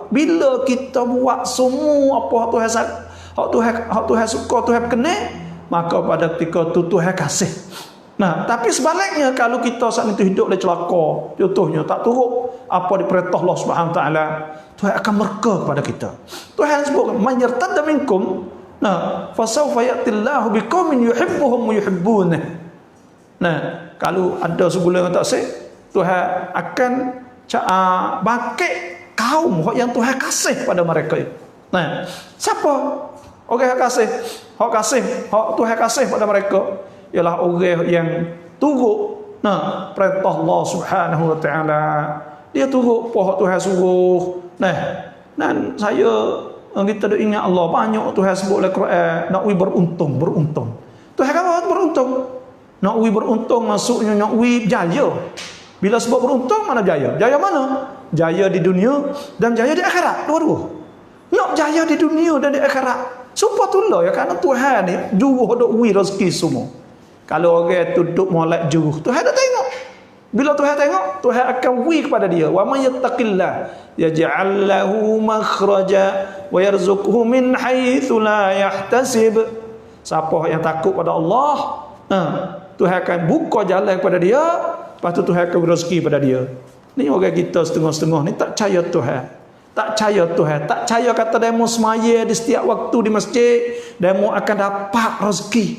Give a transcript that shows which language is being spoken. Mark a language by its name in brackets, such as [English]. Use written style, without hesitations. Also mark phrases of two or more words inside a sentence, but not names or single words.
[Malay] Bila kita buat semua apa Tuhan suka, Tuhan kena, maka pada ketika tu Tuhan kasih. Nah, tapi sebaliknya kalau kita saat itu hidup oleh celaka, contohnya tak turut apa diperintah Allah [Arabic] سبحانه تعالى, [Malay] Tuhan akan murka kepada kita. Tuhan sebut [Arabic] من يرتد منكم, nah, فسوف يأتي الله بقوم يحبهم ويحبونه. [Malay] Nah, kalau ada sebulan yang tak sah, Tuhan akan bangkit kaum yang Tuhan kasih pada mereka. Nah, siapa orang yang kasih? Hak Tuhan kasih pada mereka ialah orang yang turut perintah Allah [Arabic] سبحانه وتعالى. [Malay] Dia turut apa Tuhan suruh. Nah, dan kita dah ingat Allah banyak Tuhan sebut dalam Quran nak beruntung. Tuhan kata beruntung. Nak beruntung maksudnya nak jaya. Bila sebut beruntung mana jaya? Jaya mana? Jaya di dunia dan jaya di akhirat. Dua-dua. Nak jaya di dunia dan di akhirat. Supaya itulah ya, kerana Tuhan ni juruh duk rezeki semua. Kalau orang tu duduk molek juruh, Tuhan dah tengok. Bila Tuhan tengok, Tuhan akan kepada dia. [Arabic] ومن يتق الله يجعل له مخرجا ويرزقه من حيث لا يحتسب. [Malay] Siapa yang takut pada Allah, Tuhan akan buka jalan kepada dia, lepas tu Tuhan akan rezeki pada dia. Ni orang kita setengah-setengah ni tak percaya Tuhan. Tak percaya kata demo semaya di setiap waktu di masjid, demo akan dapat rezeki.